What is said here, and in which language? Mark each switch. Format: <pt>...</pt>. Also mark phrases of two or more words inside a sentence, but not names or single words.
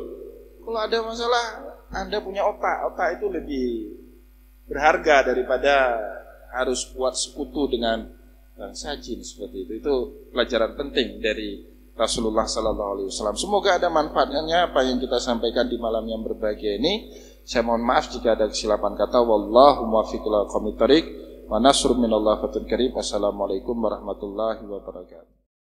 <id>Kalau ada masalah, Anda punya otak itu lebih berharga daripada harus buat sekutu dengan bangsa jin seperti itu. Itu pelajaran penting dari Rasulullah SAW. Semoga ada manfaatnya apa yang kita sampaikan di malam yang berbahagia ini. Saya mohon maaf jika ada kesilapan kata.</id> <ar>والله الموفق إلى أقوم الطريق ونصر من الله وفتح كريم. السلام عليكم ورحمة الله وبركاته.</ar>